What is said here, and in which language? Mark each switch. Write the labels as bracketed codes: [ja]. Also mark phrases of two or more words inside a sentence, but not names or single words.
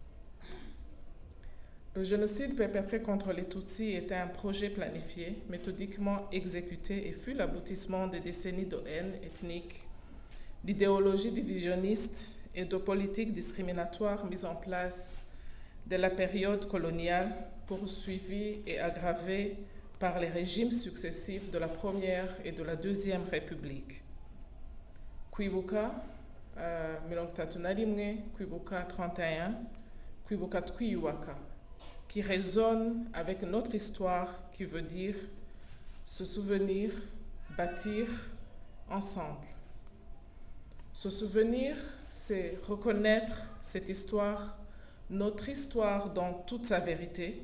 [fr] Le génocide perpétré contre les Tutsis était un projet planifié, méthodiquement exécuté et fut l'aboutissement des décennies de haine ethnique, d'idéologie divisionniste et de politiques discriminatoires mises en place dès la période coloniale, poursuivies et aggravées par les régimes successifs de la Première et de la Deuxième République. [rw] Kwibuka, mirongo itatu na rimwe, Kwibuka 31, Kwibuka twiyubaka, [fr] qui résonne avec notre histoire, qui veut dire se souvenir, bâtir ensemble. Se souvenir, c'est reconnaître cette histoire, notre histoire dans toute sa vérité.